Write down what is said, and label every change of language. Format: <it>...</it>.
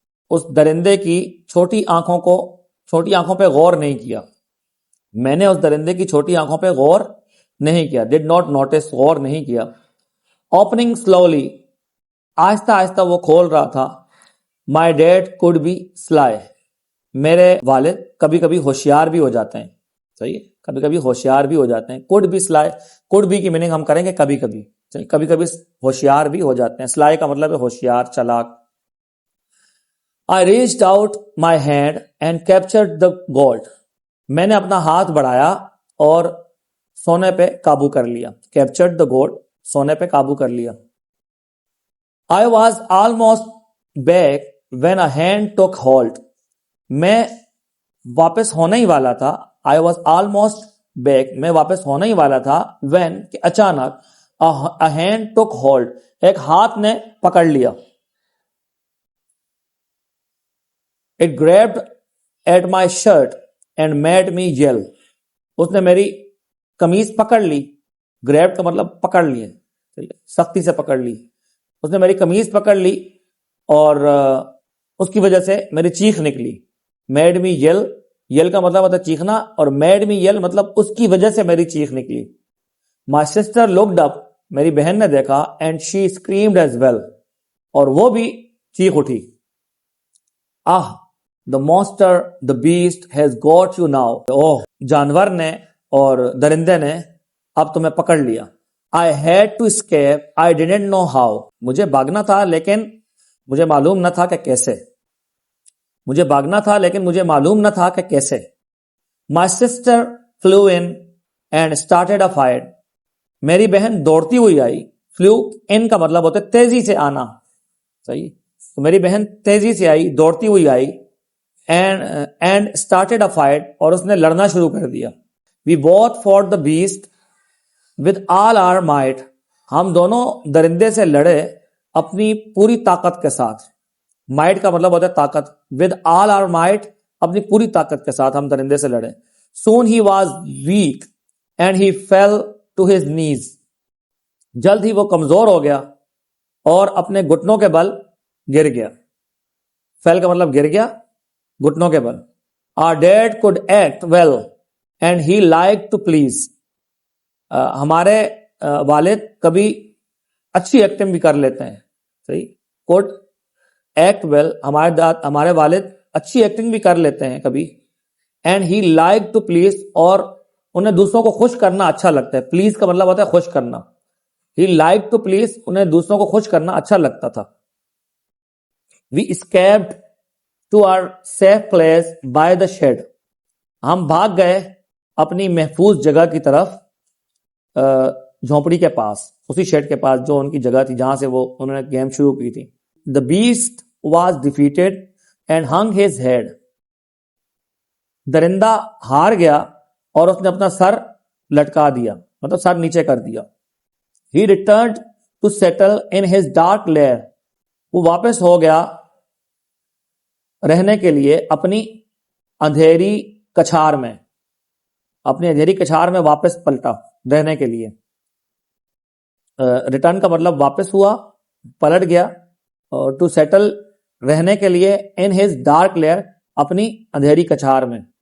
<ur>اس درندے کی چھوٹی آنکھوں پہ غور نہیں کیا۔ میں نے اس درندے کی چھوٹی آنکھوں پہ غور نہیں کیا۔</ur> <en>did not notice،</en> <ur>غور نہیں کیا۔</ur> <en>opening slowly،</en> <ur>آہستہ آہستہ وہ کھول رہا تھا۔</ur> <en>my dad could be sly،</en> <ur>میرے والد کبھی کبھی ہوشیار بھی ہو جاتے ہیں۔ صحیح ہے, کبھی کبھی ہوشیار بھی ہو جاتے ہیں. کوڈ بھی سلائی, کوڈ بھی کی میننگ ہم کریں گے کبھی کبھی, کبھی کبھی ہوشیار بھی ہو جاتے ہیں. سلائی کا مطلب ہے ہوشیار, چلاک.</ur> <en>I reached out my hand and captured the gold.</en> <ur>میں نے اپنا ہاتھ بڑھایا اور سونے پہ قابو کر لیا.</ur> <en>Captured the gold,</en> <ur>سونے پہ قابو کر لیا.</ur> <en>I was almost back when a hand took hold.</en> <ur>میں واپس ہونے ہی والا تھا.</ur> <en>I was almost back,</en> <ur>میں واپس ہونے ہی والا تھا.</ur> <en>when,</en> <ur>کہ اچانک</ur> <en>a hand took hold,</en> <ur>ایک ہاتھ نے پکڑ لیا.</ur> <en>It grabbed at my shirt and made me yell.</en> <ur>اس نے میری قمیض پکڑ لی. Grabbed کا مطلب پکڑ لیے, سختی سے پکڑ لی. اس نے میری قمیض پکڑ لی اور اس کی وجہ سے میری چیخ نکلی.</ur> <en>Made me yell,</en> <ur>yell کا مطلب ہوتا ہے چیخنا, اور</ur> <en>made me yell</en> <ur>مطلب اس کی وجہ سے میری چیخ نکلی.</ur> <en>My sister looked up,</en> <ur>میری بہن نے دیکھا,</ur> <en>and she screamed as well,</en> <ur>اور وہ بھی چیخ اٹھی.</ur> <en>The monster, the beast has got you now.</en> <ur>جانور نے اور درندے نے اب تمہیں پکڑ لیا.</ur> <en>I had to escape, I didn't know how.</en> <ur>مجھے بھاگنا تھا لیکن مجھے معلوم نہ تھا کہ کیسے. مجھے بھاگنا تھا لیکن مجھے معلوم نہ تھا کہ کیسے.</ur> <en>My sister flew in and started a fight.</en> <ur>میری بہن دوڑتی ہوئی آئی. Flew in کا مطلب ہوتا ہے تیزی سے آنا. صحیح, تو میری بہن تیزی سے آئی, دوڑتی ہوئی آئی.</ur> <en>And started a fight,</en> <ur>اور اس نے لڑنا شروع کر دیا.</ur> <en>We both fought the beast with all our might.</en> <ur>ہم دونوں درندے سے لڑے اپنی پوری طاقت کے ساتھ. Might کا مطلب ہوتا ہے طاقت.</ur> <en>With all our might,</en> <ur>اپنی پوری طاقت کے ساتھ ہم درندے سے لڑے.</ur> <en>Soon he was weak and he fell to his knees.</en> <ur>جلد ہی وہ کمزور ہو گیا اور اپنے گھٹنوں کے بل گر گیا. Fell کا مطلب گر گیا, گھٹنوں کے بل.</ur> <en>Our dad could act well and he liked to please.</en> <ur>ہمارے والد کبھی اچھی ایکٹنگ بھی کر لیتے ہیں. صحیح,</ur> <en>could act well,</en> <ur>ہمارے والد اچھی ایکٹنگ بھی کر لیتے ہیں کبھی.</ur> <en>And he liked to please,</en> <ur>اور انہیں دوسروں کو خوش کرنا اچھا لگتا ہے. Please کا مطلب ہوتا ہے خوش کرنا.</ur> <en>He liked to please,</en> <ur>انہیں دوسروں کو خوش کرنا اچھا لگتا تھا.</ur> <en>We escaped to our safe place by the shed.</en> <ur>ہم بھاگ گئے اپنی محفوظ جگہ کی طرف جھونپڑی کے پاس, اسی شیڈ کے پاس جو ان کی جگہ تھی جہاں سے وہ انہوں نے گیم شروع کی تھی.</ur> <en>The beast was defeated and hung his head.</en> <ur>درندہ ہار گیا اور اس نے اپنا سر لٹکا دیا, مطلب سر نیچے کر دیا.</ur> <en>He returned to settle in his dark lair.</en> <ur>وہ واپس ہو گیا رہنے کے لیے اپنی اندھیری کچھار میں. اپنی اندھیری کچھار میں واپس پلٹا رہنے کے لیے. ریٹرن کا مطلب واپس ہوا, پلٹ گیا, اور ٹو سیٹل رہنے کے لیے, ان ہز ڈارک لیئر اپنی اندھیری کچھار میں.</ur>